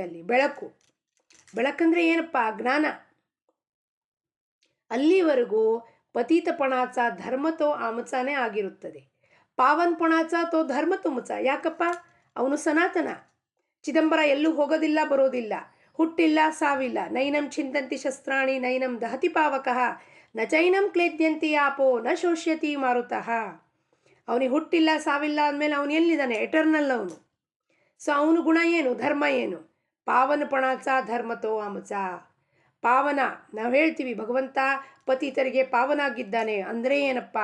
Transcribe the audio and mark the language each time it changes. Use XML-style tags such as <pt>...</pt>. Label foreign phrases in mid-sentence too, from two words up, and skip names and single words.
<kn>ಅಲ್ಲಿ ಬೆಳಕಂದ್ರೆ ಏನಪ್ಪ? ಜ್ಞಾನ. ಅಲ್ಲಿವರೆಗೂ</kn> <mr>पतितपणाचा धर्म तो आमचा</mr> <kn>ಆಗಿರುತ್ತದೆ.</kn> <mr>पावनपणाचा तो धर्म तुमचा.</mr> <kn>ಯಾಕಪ್ಪ? ಅವನು ಸನಾತನ. ಚಿದಂಬರ ಎಲ್ಲೂ ಹೋಗೋದಿಲ್ಲ, ಬರೋದಿಲ್ಲ, ಹುಟ್ಟಿಲ್ಲ, ಸಾವಿಲ್ಲ.</kn> <sa>नैनं छिन्दन्ति शस्त्राणि नैनं दहति पावकः न चैनं क्लेदयन्ति आपो न शोषयति मारुतः.</sa> <kn>ಅವನಿಗೆ ಹುಟ್ಟಿಲ್ಲ, ಸಾವಿಲ್ಲ ಅಂದಮೇಲೆ ಅವನು ಎಲ್ಲಿದ್ದಾನೆ? ಎಟರ್ನಲ್ ಅವನು. ಸೊ ಅವನು ಗುಣ ಏನು? ಧರ್ಮ ಏನು?</kn> <mr>पावनपणाचा धर्म तो आमचा.</mr> <kn>ಪಾವನ. ನಾವು ಹೇಳ್ತೀವಿ ಭಗವಂತ ಪತಿತರಿಗೆ ಪಾವನ ಆಗಿದ್ದಾನೆ ಅಂದರೆ ಏನಪ್ಪ?</kn>